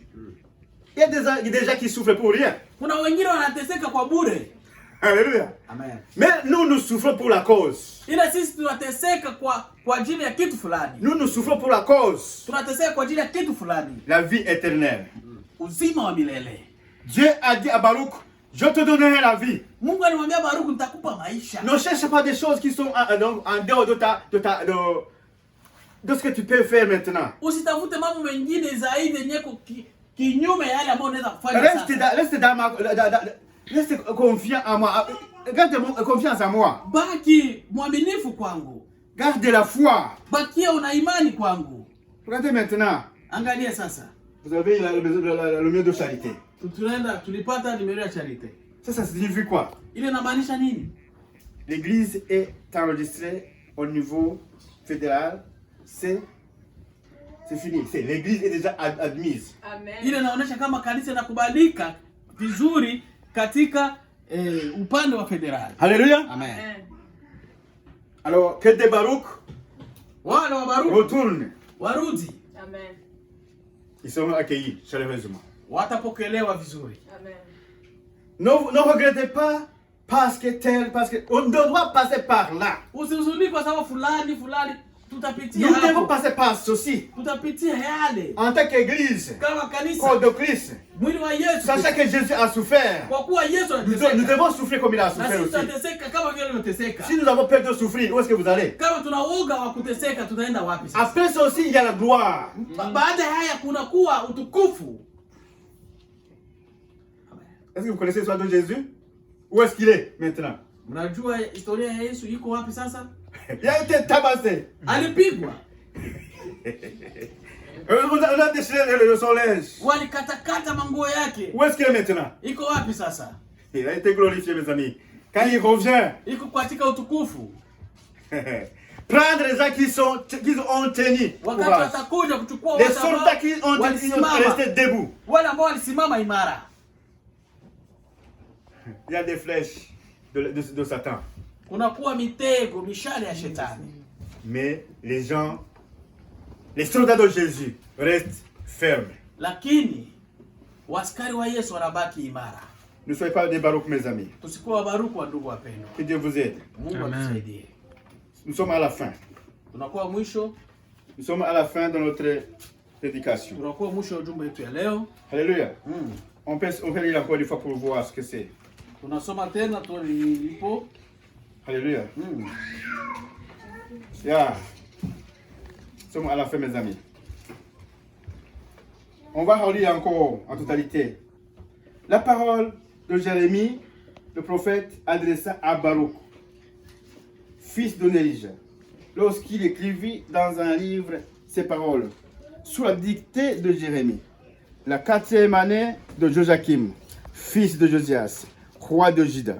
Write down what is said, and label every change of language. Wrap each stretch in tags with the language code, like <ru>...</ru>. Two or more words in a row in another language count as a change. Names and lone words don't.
<fr>Il y a des gens qui souffrent pour rien.</fr> <sw>Kuna wengine wanateseka kwa bure.</sw> <fr>Alléluia. Amen. Mais nous souffrons pour la cause.</fr> <sw>Ila sisi tunateseka kwa ajili ya kitu fulani.</sw> <fr>Nous souffrons pour la cause.</fr> <sw>Tunateseka kwa ajili ya kitu fulani.</sw> <fr>La vie éternelle.</fr> <sw>Uzima wa milele.</sw> <fr>Dieu a dit à Baruch, je te donnerai la vie.</fr> <sw>Mungu alimwambia Baruku, nitakupa maisha.</sw> <fr>Ne cherche pas des choses qui sont en dehors de ce que tu peux faire maintenant.</fr> <sw>Usitafute mambo mengine zaidi yenye kinyume ya yale ambayo unaweza kufanya sasa.</sw> <fr>Reste confiant en moi. Garde confiance en moi.</fr> <sw>Baki mwaminifu kwangu.</sw> <fr>Garde la foi.</fr> <sw>Bakia una imani kwangu.</sw> <fr>Regardez maintenant.</fr> <sw>Angalia sasa.</sw> <fr>Vous avez le numéro de charité.</fr> <sw>Tulipata numéro ya charité.</sw> <fr>Ça signifie quoi?</fr> <sw>Ile inamaanisha nini?</sw> <fr>L'église est enregistrée au niveau fédéral. C'est fini. L'église est déjà admise. Amen.</fr> <sw>Ile inaonyesha kama kanisa linakubalika vizuri katika upande wa federal.</sw> <fr>Alléluia. Amen. Alors que des Baruch</fr> <sw>Wale wa Baruku</sw> <fr>retournent.</fr> <sw>warudi.</sw> <fr>Amen. Ils seront accueillis chaleureusement.</fr> <sw>Watapokelewa vizuri.</sw> <fr>Amen. Ne regrettez pas parce que on doit passer par là.</fr> <sw>Usihuzunike kwa sababu fulani tutapitia</sw> <fr>Nous devons</fr> <sw>hapo.</sw> <fr>passer par ceci.</fr> <sw>Tutapitia yale.</sw> <fr>En tant qu'église,</fr> <sw>Kama kanisa,</sw> <fr>corps de Christ,</fr> <sw>mwili wa Yesu.</sw> <fr>sachant que Jésus a souffert,</fr> <sw>Kwa kuwa Yesu</sw> <fr>nous</fr> <sw>anateseka.</sw> <fr>devons souffrir comme il a</fr> <sw>Na</sw> <fr>souffert</fr> <sw>sisi</sw> <fr>aussi.</fr> <sw>tutateseka kama vile unateseka.</sw> <fr>Si nous avons peur de souffrir, où est-ce que vous allez?</fr> <sw>Kama tuna uoga wa kuteseka tutaenda wapi sasa?</sw> <fr>Après ça aussi, il y a la gloire.</fr> <sw>Baada ya haya kuna kuwa utukufu.</sw> <fr>Est-ce que vous connaissez l'histoire de Jésus? Où est-ce qu'il est maintenant?</fr> <sw>Mnajua historia ya Yesu iko wapi sasa?</sw> <fr>Il a été tabassé.</fr> <sw>Alipigwa.</sw> <fr>On a déchiré son linge.</fr> <sw>Walikatakata manguo yake.</sw> <fr>Où est-ce qu'il est maintenant?</fr> <sw>Iko wapi sasa?</sw> <fr>Il a été glorifié, mes amis. Quand il revient,</fr> <sw>Iko katika utukufu.</sw> <fr>prendre les gens qui ont tenu</fr> <sw>Wakati</sw> <fr>courage.</fr> <sw>watakuja kuchukua</sw> <fr>Les</fr> <sw>watu ambao</sw> <fr>soldats qui ont</fr> <sw>walisimama.</sw> <fr>resté debout.</fr> <sw>Wale ambao walisimama imara.</sw> <fr>Il y a des flèches de Satan.</fr> <sw>Kuna kuwa mitego, mishale ya shetani.</sw> <fr>Mais les gens Les soldats de Jésus restent fermes.</fr> <sw>lakini waskari wa Yesu wanabaki imara.</sw> <fr>Ne soyez pas des baroques, mes amis.</fr> <sw>Tusikuwa wabaruku wa ndugu wapendwa.</sw> <fr>Que Dieu vous aide.</fr> <sw>Mungu atusaidie.</sw> <fr>Nous sommes à la fin.</fr> <sw>Tunakuwa mwisho.</sw> <fr>Nous sommes à la fin de notre prédication.</fr> <sw>Tunakuwa mwisho wa ujumbe wetu ya leo.</sw> <fr>Alléluia. On peut lire encore une fois pour voir ce que c'est.</fr> <sw>Tunasoma tena tulipo.</sw> <fr>Alléluia. Yeah. Nous sommes à la fin, mes amis. On va relire encore en totalité. La parole de Jérémie, le prophète, adressa à Baruch, fils de Nérija, lorsqu'il écrivit dans un livre ces paroles, sous la dictée de Jérémie, la 4e année de Joachim, fils de Josias, roi de Juda.</fr>